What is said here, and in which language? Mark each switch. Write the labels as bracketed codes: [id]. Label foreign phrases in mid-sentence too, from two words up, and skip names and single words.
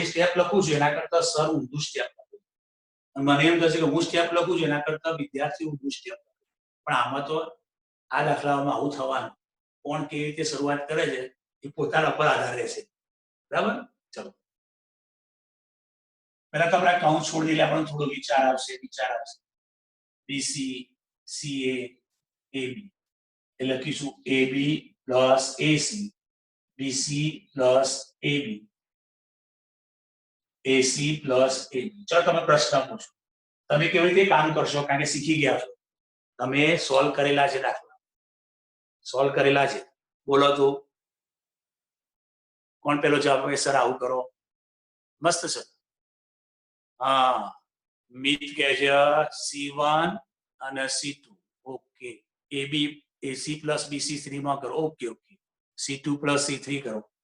[gu] સ્ટેપ લખું છું એના કરતા સર ઊંધું સ્ટેપ લખું અને મને એમ થશે કે હું સ્ટેપ લખું છું એના કરતા વિદ્યાર્થી ઊંધું સ્ટેપ પણ આમાં તો આ દાખલામાં આવું થવાનું કોણ કેવી રીતે શરૂઆત કરે છે એ પોતાના પર આધાર રહેશે બરાબર ચલો પહેલા તો આપણે કાઉન્ટ છોડી દઈએ આપણને થોડો વિચાર આવશે BC CA AB એટલે લખીશું [en] AB plus AC BC plus AB AC plus AB [gu] ચલો તમે પ્રશ્ન પૂછો તમે કેવી રીતે કામ કરશો કારણ કે શીખી ગયા છો તમે સોલ્વ કરેલા છે દાખલા સોલ્વ કરેલા છે બોલો તો કોણ પેલો જવાબ આપે સર આવું કરો મસ્ત સર હા મિત કહે છે C1 અને C2 ઓકે [en] AB AC plus BC3 [gu] માં કરો ઓકે ઓકે [en] C2 plus C3 [gu] કરો